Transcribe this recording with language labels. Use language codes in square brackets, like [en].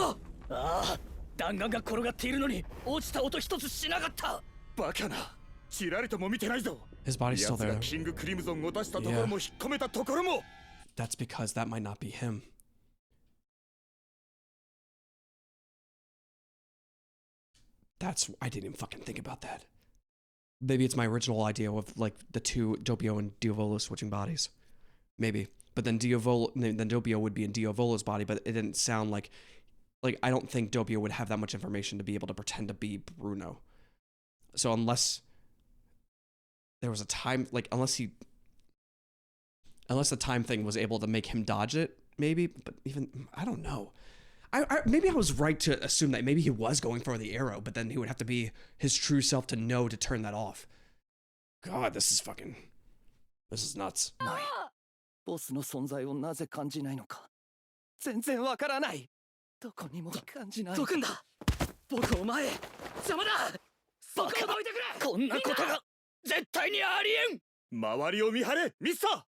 [ja] ああ、弾丸が転がっているのに落ちた音一つしなかった。バカな。ちらりとも見てないぞ。 [en] His body's still [ja] 奴 [en] there. [ja] がキングクリムゾンを出したところも引っ込めたところも。 [en] That's because that might not be him. I didn't even fucking think about that. Maybe it's my original idea of like the two Doppio and Diavolo switching bodies. Maybe. But then Doppio would be in Diavolo's body, but it didn't sound like I don't think Doppio would have that much information to be able to pretend to be Bruno. So unless there was a time, like unless the time thing was able to make him dodge it, maybe, but even, I don't know. Maybe I was right to assume that maybe he was going for the arrow, but then he would have to be his true self to know to turn that off. God, this is nuts. [ja] ボスの存在をなぜ感じないのか全然わからない。どこにも感じない。どくんだ。僕お前邪魔だ。そこをどいてくれ。こんなことが絶対にありえん。周りを見張れ、ミスター。